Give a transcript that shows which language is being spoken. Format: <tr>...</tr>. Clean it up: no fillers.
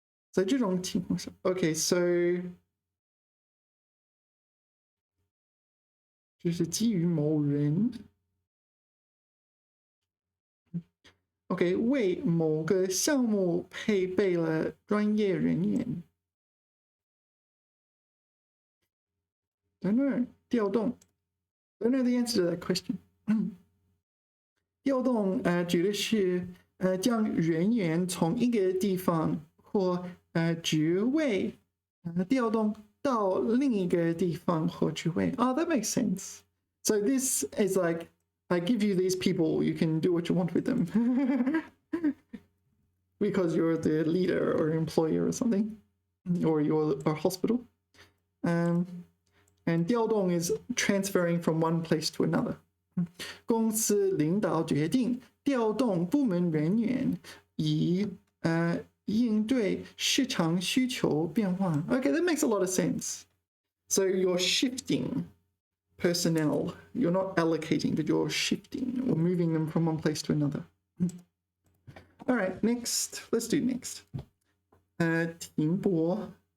<zh>在这种情况下 ，OK, so 就是基于某人 ，OK, 为某个项目配备了专业人员。</zh> <en>Don't know, 调动。 Don't know the answer to that question.</en> <zh>调动指的是将人员从一个地方或职位调动到另一个地方或职位。</zh> <en>Oh, that makes sense. So this is like, I give you these people, you can do what you want with them. Because you're the leader or employer or something, or you're a hospital. And 调动 is transferring from one place to another.</en> <zh>公司领导决定调动部门人员以应对市场需求变化。</zh> <en>Okay, that makes a lot of sense. So you're shifting personnel. You're not allocating, but you're shifting or moving them from one place to another. All right, next. Let's do next. 停泊。</en>